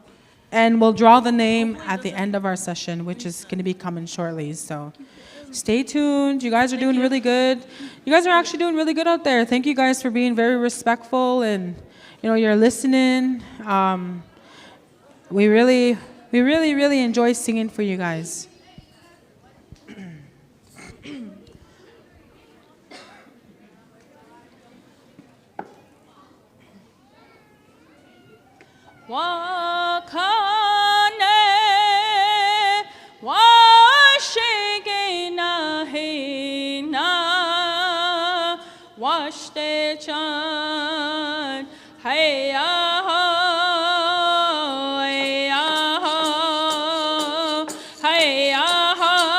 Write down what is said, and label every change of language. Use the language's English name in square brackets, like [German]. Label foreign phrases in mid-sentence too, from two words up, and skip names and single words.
[English] And we'll draw the name at the end of our session, which is going to be coming shortly. So stay tuned. You guys are doing really good. You guys are actually doing really good out there. Thank you guys for being very respectful and, you're listening. We really enjoy singing for you guys. [Lakota] Wakane, washigina hina, washte chan, hey aho, hey aho, hey aho,